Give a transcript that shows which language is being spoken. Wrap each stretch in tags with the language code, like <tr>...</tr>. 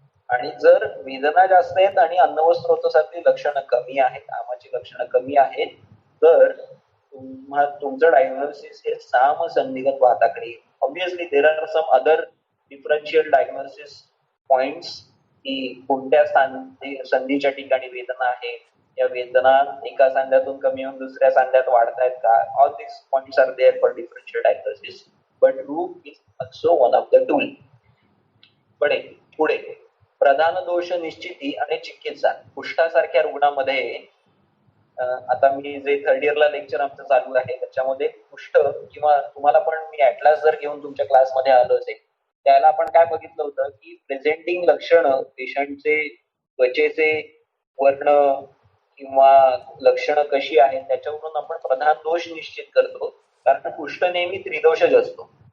<mr>आणि जर वेदना जास्त आहेत आणि अन्न व स्रोतसातली लक्षणं कमी आहेत, आमाची लक्षणं कमी आहेत, तर तुमचं डायग्नोसिस हे साम संधिगत वाताकडे.</mr> <en>obviously there are some other differential diagnosis points</en> <mr>की कोणत्या संधीच्या ठिकाणी वेदना आहे, या वेदना एका सांध्यातून कमी होऊन दुसऱ्या सांध्यात वाढतायत का.</mr> <en>All this points are there for differential diagnosis, but रूप is also one of the tool.</en> <mr>पुढे प्रधान दोष निश्चिती आणि चिकित्सा. कुष्ठासारख्या रुग्णामध्ये आता मी जे थर्ड इयरला लेक्चर आमचं चालू आहे त्याच्यामध्ये कुष्ठ किंवा तुम्हाला पण मी ऍटलास जर घेऊन तुमच्या क्लासमध्ये आलो असेल त्याला आपण काय बघितलं होतं की प्रेझेंटिंग लक्षणं पेशंटचे त्वचेचे वर्ण किंवा लक्षणं कशी आहेत त्याच्यावरून आपण प्रधान दोष निश्चित करतो, कारण कुष्ठ नेहमी त्रिदोषच असतो.</mr>